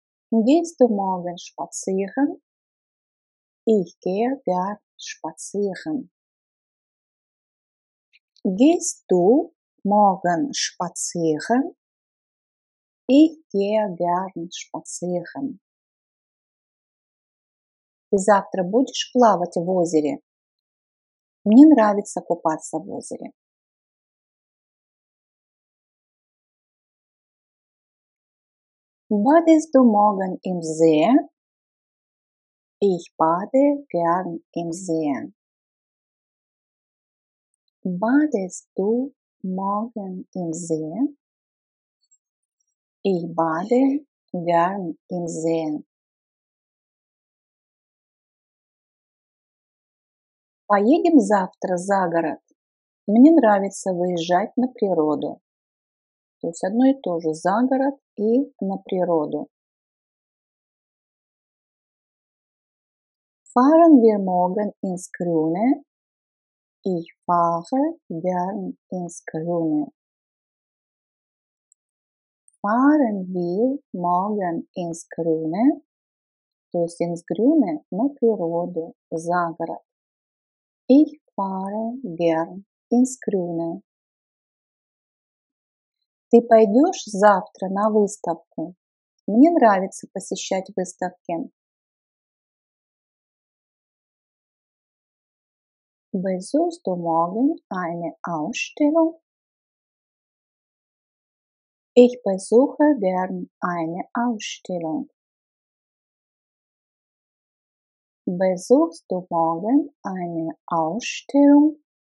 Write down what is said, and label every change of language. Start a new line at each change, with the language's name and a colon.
German: Gehst du morgen spazieren? Ich gehe gern spazieren. Gehst du morgen spazieren? Ich gehe gern spazieren.
Russian: Ты завтра будешь плавать в озере? Мне нравится купаться в озере.
German: Badest du morgen im See? Ich bade gern im See. Badest du morgen im See? Ich bade gern im See.
Russian: Поедем завтра за город. Мне нравится выезжать на природу. То есть одно и то же, за город и на природу.
German: Fahren wir morgen ins Grüne? Ich fahre gern ins Grüne. Fahren wir morgen ins Grüne?
Russian: То есть ins Grüne на природу, за город.
German: Ich fahre gern ins Grüne.
Russian: Ты пойдешь завтра на выставку? Мне нравится посещать выставки.
German: Besuchst du morgen eine Ausstellung? Ich besuche gern eine Ausstellung. Besuchst du morgen eine Ausstellung?